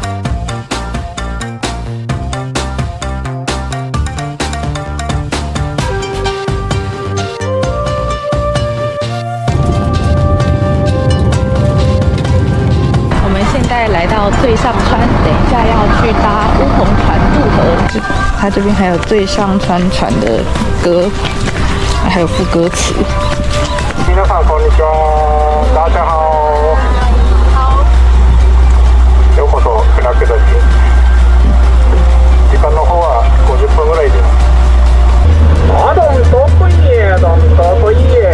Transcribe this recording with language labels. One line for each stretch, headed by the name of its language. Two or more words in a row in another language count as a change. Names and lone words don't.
Chinese: 来到最上川，等一下要去搭乌篷船渡河。它这边还有最上川船的歌，还有副歌词。
Japanese: 皆さんこんにちは。
Chinese: 大家好。好。
Japanese: ようこそ船下り。時間の方は50分ぐらいです。あ、どんとこいえ、どんとこいえ。